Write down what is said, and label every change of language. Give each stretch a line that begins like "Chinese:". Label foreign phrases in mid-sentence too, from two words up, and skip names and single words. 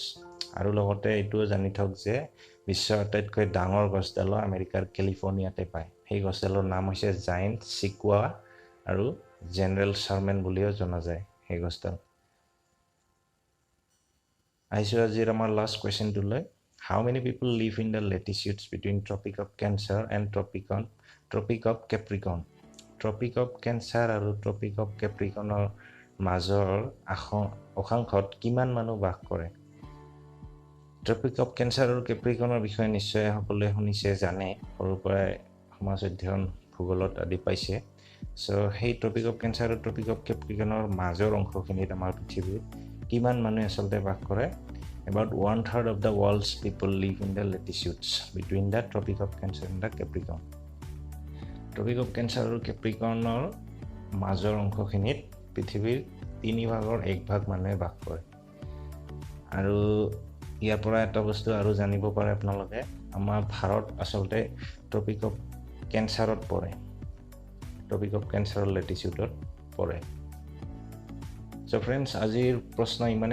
Assamese: আৰু লগতে এইটোও জানি থওক যে বিশ্বৰ আটাইতকৈ ডাঙৰ গছডাল আমেৰিকাৰ কেলিফৰ্ণিয়াতে পায় সেই গছডালৰ নাম হৈছে জায়েণ্ট চিকুয়া আৰু জেনেৰেল শাৰমেন বুলিও জনা যায় সেই গছডাল আহিছো আজিৰ আমাৰ
English: last question how many people live in the latitudes between tropic of cancer and tropic of capricorn tropic of cancer
Assamese: আৰু
English: tropic of capricornৰ
Assamese: মাজৰ অক্ষাংশত কিমান মানুহ বাস কৰে
English: tropic of cancer
Assamese: আৰু কেপ্ৰিকনৰ বিষয়ে নিশ্চয় সকলোৱে শুনিছে জানে সৰুৰ পৰাই সমাজ অধ্যয়ন ভূগোলত আদি পাইছে সো সেই
English: tropic of cancer
Assamese: আৰু
English: tropic of capricorn
Assamese: মাজৰ অংশখিনিত আমাৰ পৃথিৱীত কিমান মানুহ আচলতে বাস কৰে
English: about 1/3 of the world's people live in the latitudes between the tropic of cancer and the capricorn tropic of cancer
Assamese: আৰু কেপ্ৰিকনৰ মাজৰ অংশখিনিত পৃথিৱীৰ
English: 3 ভাগৰ 1 ভাগ
Assamese: মানুহে বাস কৰে আৰু ইয়াৰ পৰা এটা বস্তু আৰু জানিব পাৰে আপোনালোকে আমাৰ ভাৰত আচলতে
English: tropic of cancer
Assamese: পৰে
English: tropic of cancer latitude
Assamese: পৰে
English: so friends
Assamese: আজিৰ প্ৰশ্ন ইমানেই